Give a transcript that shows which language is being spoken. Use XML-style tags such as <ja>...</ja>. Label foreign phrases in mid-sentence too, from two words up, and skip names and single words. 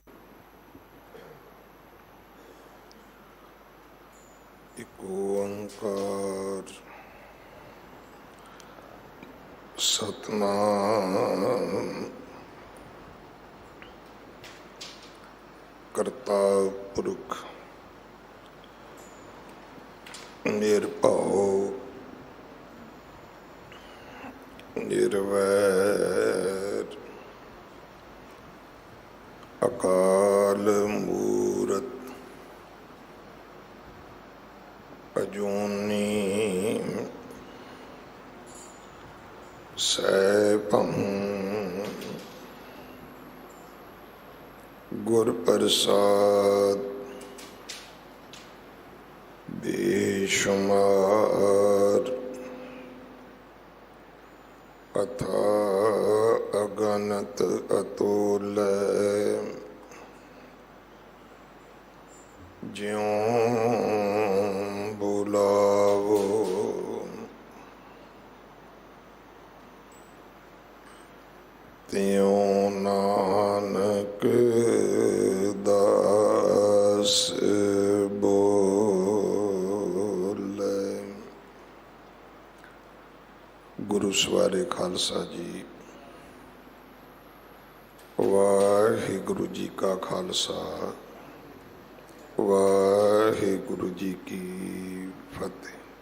<pa>ਏਕ ਓਂਕਾਰ ਸਤਨਾਮ ਕਰਤਾ ਪੁਰਖ ਨਿਰਭਉ ਨਿਰਵੈਰ ਅਕਾਲ ਮੂਰਤ ਅਜੂਨੀ ਸੈਭੰ ਗੁਰ ਪ੍ਰਸਾਦ ਬੇਸ਼ੁਮਾਰ ਅਥਾ ਅਗਣਤ ਅਤੁਲ੍ਯ ਜਿਉਂ ਬੁਲਾਵੋ ਤਿਉ ਨਾਨਕ ਦਾਸ ਬੋਲੇ। ਗੁਰੂ ਸਵਾਰੇ ਖਾਲਸਾ ਜੀ। ਵਾਹਿਗੁਰੂ ਜੀ ਕਾ ਖਾਲਸਾ, ਵਾਹਿਗੁਰੂ ਜੀ ਕੀ ਫਤਿਹ।</pa>